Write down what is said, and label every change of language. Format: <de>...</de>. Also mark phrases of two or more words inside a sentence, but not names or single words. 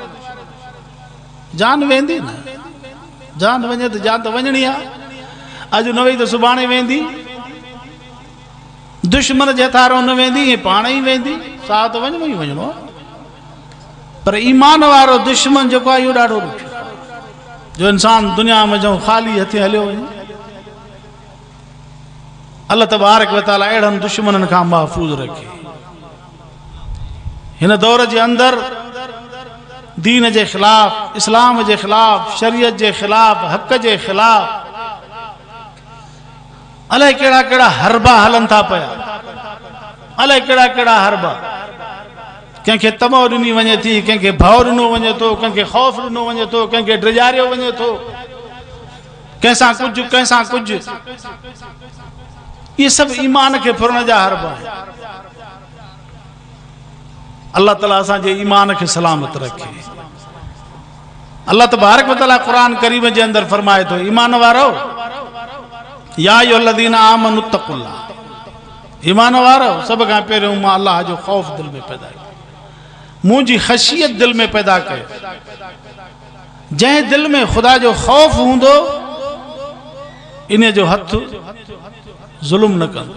<sd>जान वेंदी न, जान वञे त जान त वञणी आहे, अॼु न वई त सुभाणे वेंदी। दुश्मन जे हथारो न वेंदी, पाण ई वेंदी, साह त वञणो ई वञणो आहे। पर ईमान वारो दुश्मन जेको आहे इहो ॾाढो ॾुखियो, जो इंसान दुनिया में जो ख़ाली हथे हलियो वञे। अल्लाह</sd> <ar>تبارك و تعالى</ar> <sd>अहिड़नि दुश्मननि खां महफ़ूज़ रखे। हिन दौर जे अंदर दीन जे ख़िलाफ़, इस्लाम जे ख़िलाफ़, शरीयत जे ख़िलाफ़, हक़ जे ख़िलाफ़ अलाए कहिड़ा कहिड़ा हरबा हलन था पिया, अलाए कहिड़ा कहिड़ा हरबा। कंहिंखे तमो ॾिनी वञे थी, कंहिंखे भउ ॾिनो वञे थो, कंहिंखे ख़ौफ़ ॾिनो वञे थो, कंहिंखे ड्रिजारियो वञे थो, कंहिंसां कुझु कंहिंसां कुझु। इहे सभु ईमान खे फुरण जा हरबा आहिनि। अल्लाह ताला असांजे ईमान खे सलामत रखे। अल्लाह</sd> <ar>تبارك و تعالى</ar> <sd>क़ुरान करीम जे अंदर फरमाए थो, ईमान वारो,</sd> <ar>يا أيها الذين آمنوا اتقوا الله,</ar> <sd>ईमान वारो, सभ खां पहिरियों मां अल्लाह जो ख़ौफ़ दिलि में पैदा कयो, मुंहिंजी ख़शियत दिलि में पैदा कयो। जंहिं दिलि में ख़ुदा जो ख़ौफ़ हूंदो, इन जो हथ ज़ुल्म न कंदो।</sd>